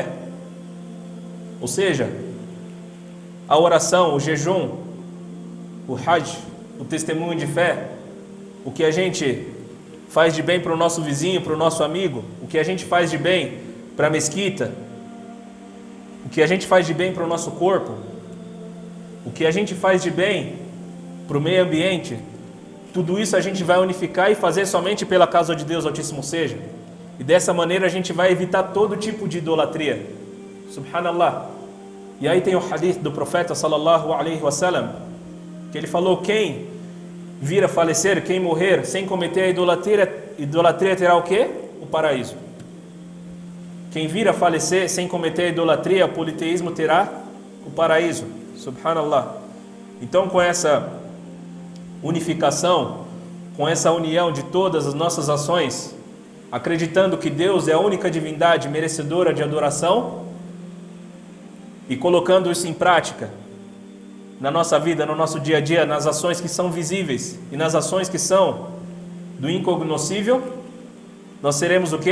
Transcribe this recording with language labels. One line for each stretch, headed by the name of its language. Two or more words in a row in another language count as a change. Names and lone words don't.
Portuguese: Ou seja, a oração, o jejum, o hajj, o testemunho de fé, o que a gente faz de bem para o nosso vizinho, para o nosso amigo, o que a gente faz de bem para a mesquita, o que a gente faz de bem para o nosso corpo, o que a gente faz de bem para o meio ambiente, tudo isso a gente vai unificar e fazer somente pela causa de Deus Altíssimo seja. E dessa maneira a gente vai evitar todo tipo de idolatria. Subhanallah. E aí tem o hadith do profeta
Arabic: صلى الله عليه وسلم,
Portuguese: que ele falou: quem vir a falecer, quem morrer sem cometer a idolatria terá o quê? O paraíso. Quem vir a falecer sem cometer a idolatria, o politeísmo, terá o paraíso. Subhanallah. Então, com essa unificação, com essa união de todas as nossas ações, acreditando que Deus é a única divindade merecedora de adoração, e colocando isso em prática na nossa vida, no nosso dia a dia, nas ações que são visíveis e nas ações que são do incognoscível, nós seremos o quê?